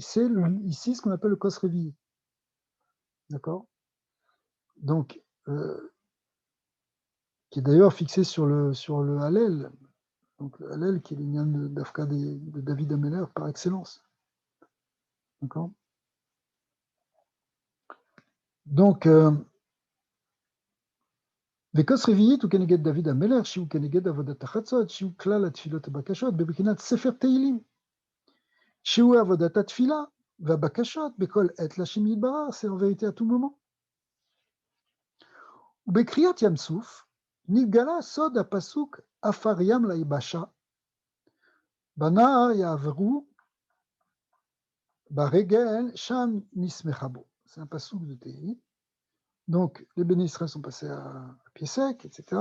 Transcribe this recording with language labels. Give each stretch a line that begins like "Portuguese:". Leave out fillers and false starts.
French: C'est ici ce qu'on appelle le Kos réveillé. D'accord? Donc, qui est d'ailleurs fixé sur le Hallel, donc le Hallel qui est l'union d'Afka de David Amener par excellence. D'accord?
Hebrew: Donc, וכוס רביעית הוא כנגד דוד המלך, שהוא כנגד עבודת החצות, שהוא כלל התפילות הבקשות, בבחינת ספר תהילים, שהוא עבודת התפילה והבקשות בכל עת להשם יתברך,
French: c'est en vérité à tout moment.
Hebrew: ובקריאת ים סוף, נתגלה סוד הפסוק עפר ים ליבשה, בנהר יעברו, ברגל שם נסמכה בו.
French: C'est un pasuk de Tehillim. Donc, les bénis Israël sont passés à pied sec, etc.